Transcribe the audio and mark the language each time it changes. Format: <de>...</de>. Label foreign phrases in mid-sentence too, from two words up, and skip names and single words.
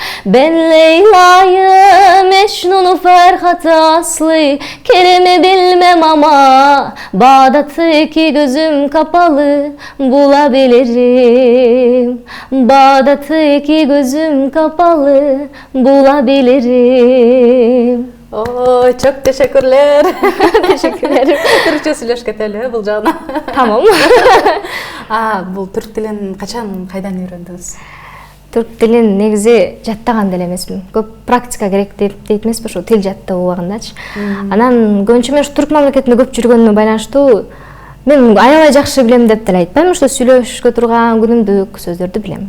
<tr>Ben Leyla'yı, Mecnun'u, Ferhat'ı, Aslı'yı, Kerem'i bilmem ama Bağdat'ı iki gözüm kapalı bulabilirim. Bağdat'ı iki gözüm kapalı bulabilirim. Oo, çok teşekkürler. Teşekkür ederim.</tr> <ky>Türkçe сөйлөш кетели бул жагына.</ky> <tr>Tamam.</tr> <ky>Бул түрк тилин качан кайдан үйрөндүңүз? Түрк тилин негизи жаттаган деле эмесмин. Көп практика керек дейт эмеспи ошо тил жаттоо убагындачы. Анан көбүнчө мен түрк мамлекетинде көп жүргөнүмө байланыштуу мен аябай жакшы билем деп деле айтпайм, ошо сүйлөшкө турган күнүмдүк сөздөрдү билем.</ky>